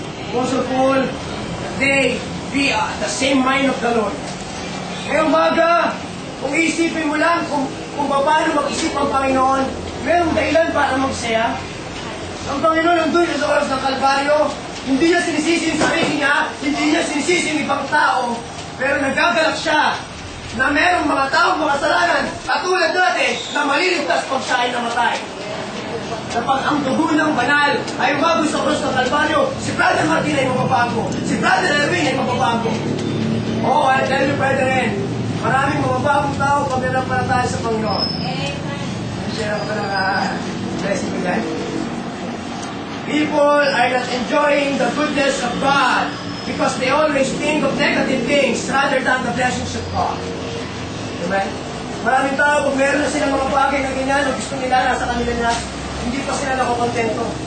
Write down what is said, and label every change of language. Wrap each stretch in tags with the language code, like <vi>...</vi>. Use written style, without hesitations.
<en>Apostle Paul, they be the same mind of the Lord.</en> <tl>Ngayong umaga, kung iisipin mo lang kung paano mag-isip ang Panginoon, merong dahilan para magsaya. Ang Panginoon nandun sa oras ng Kalbaryo, hindi niya sinisisi yung sarili niya, hindi niya sinisisi yung ibang tao, pero nagagalak siya na merong mga taong makasalanan katulad natin na maliligtas pag siya ay namatay. Kapag ang dugo ng banal ay umabot sa cross ng Kalbaryo, si Brother Martin ay mababago, si Brother Erwin ay mababago. Oo,</tl> <en>I tell you, brethren,</en> <tl>maraming mababagong tao pag nanampalataya sa Panginoon. Share ako pa ng blessing ko dyan.</tl> <en>People are not enjoying the goodness of God because they always think of negative things rather than the blessings of God.</en> <tl>Amen? Maraming tao, kung meron na silang mga bagay na ganyan, o gusto nila, nasa kanila na, hindi pa sila nakokontento.</tl>